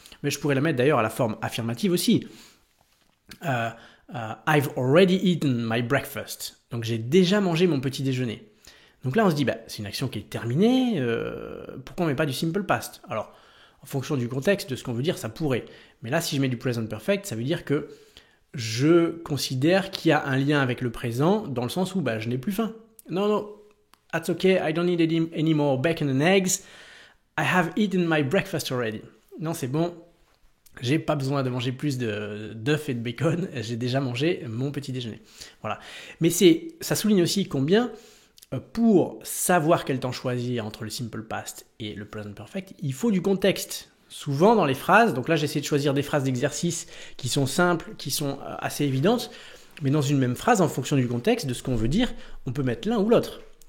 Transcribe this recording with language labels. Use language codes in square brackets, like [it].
[fr] Mais je pourrais la mettre d'ailleurs à la forme affirmative aussi. [en] I've already eaten my breakfast, [fr] donc j'ai déjà mangé mon petit déjeuner. Donc là on se dit, c'est une action qui est terminée, pourquoi on met pas du simple past? Alors, en fonction du contexte, de ce qu'on veut dire, ça pourrait. Mais là, si je mets du present perfect, ça veut dire que je considère qu'il y a un lien avec le présent dans le sens où je n'ai plus faim. [en] Non, that's okay, I don't need any more bacon and eggs. I have eaten my breakfast already. [fr] Non, c'est bon, j'ai pas besoin de manger plus d'œufs et de bacon, j'ai déjà mangé mon petit déjeuner. Voilà. Mais ça souligne aussi combien, pour savoir quel temps choisir entre le simple past et le present perfect, il faut du contexte. Souvent dans les phrases, donc là j'essaie de choisir des phrases d'exercice qui sont simples, qui sont assez évidentes, mais dans une même phrase, en fonction du contexte, de ce qu'on veut dire, on peut mettre l'un ou l'autre.